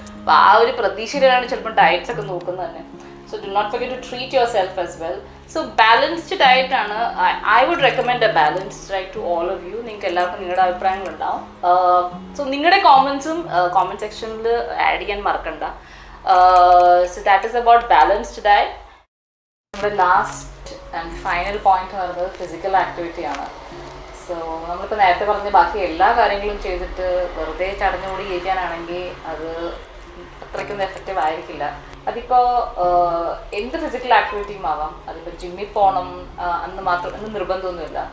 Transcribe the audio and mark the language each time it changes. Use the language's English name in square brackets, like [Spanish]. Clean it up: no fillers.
[Malayalam] അപ്പോൾ ആ ഒരു പ്രതീക്ഷയിലാണ് ചിലപ്പോൾ ഡയറ്റ്സ് ഒക്കെ നോക്കുന്നത് തന്നെ. [English] So do not forget to treat yourself as well. So balanced diet ആണ്. I would recommend a balanced diet to all of you. [Malayalam] നിങ്ങൾക്ക് എല്ലാവർക്കും നിങ്ങളുടെ അഭിപ്രായങ്ങളുണ്ടാവും. സോ നിങ്ങളുടെ കോമൻസും കോമൻറ്റ് സെക്ഷനിൽ ആഡ് ചെയ്യാൻ മറക്കണ്ട. [English] So that is about balanced diet. [Malayalam] നമ്മുടെ last and final point എന്ന് പറയുന്നത് ഫിസിക്കൽ ആക്ടിവിറ്റി ആണ്. സോ നമ്മളിപ്പോൾ നേരത്തെ പറഞ്ഞ ബാക്കി എല്ലാ കാര്യങ്ങളും ചെയ്തിട്ട് വെറുതെ ചടഞ്ഞുകൂടി ഇരിക്കാനാണെങ്കിൽ അത് അത്രയ്ക്കൊന്നും എഫക്റ്റീവ് ആയിരിക്കില്ല. അതിപ്പോൾ എന്ത് ഫിസിക്കൽ ആക്ടിവിറ്റിയും ആവാം. അതിപ്പോൾ ജിമ്മിൽ പോകണം എന്ന് നിർബന്ധമൊന്നുമില്ല.